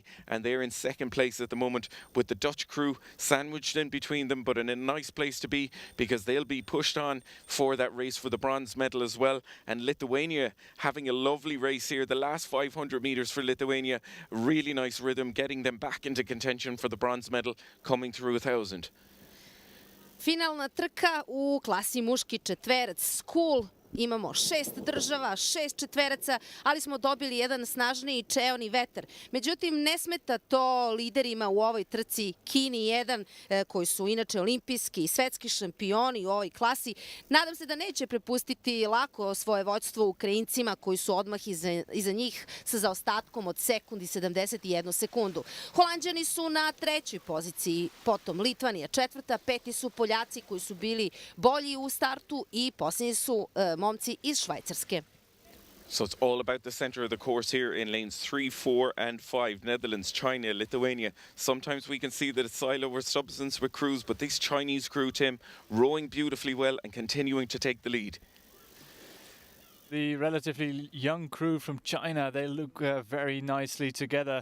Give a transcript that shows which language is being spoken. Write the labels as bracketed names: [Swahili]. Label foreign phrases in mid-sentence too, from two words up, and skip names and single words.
[English] And they're in second place at the moment with the Dutch crew sandwiched in between them, but in a nice place to be because they'll be pushed on for that race for the bronze medal as well. And Lithuania having a lovely race here. The last 500 metres for Lithuania. Really nice rhythm, getting them back into contention for the bronze medal, coming through 1,000. [Serbian] Finalna trka u klasi muški četverac School. Imamo 6 država, 6 četveraca, ali smo dobili jedan snažniji čeoni vetar. Međutim, ne smeta to liderima u ovoj trci Kini 1, koji su inače olimpijski i svetski šampioni u ovoj klasi. Nadam se da neće prepustiti lako svoje vođstvo Ukrajincima koji su odmah iza njih sa zaostatkom od sekundi 71 sekundu. Holanđani su na 3. poziciji, potom Litvanija 4., 5. su Poljaci koji su bili bolji u startu i posljednji su momci iz Švajcarske. [English] So it's all about the centre of the course here in lanes 3, 4 and 5. Netherlands, China, Lithuania. Sometimes we can see that it's silo over substance with crews, but this Chinese crew, Tim, rowing beautifully well and continuing to take the lead. The relatively young crew from China, they look very nicely together.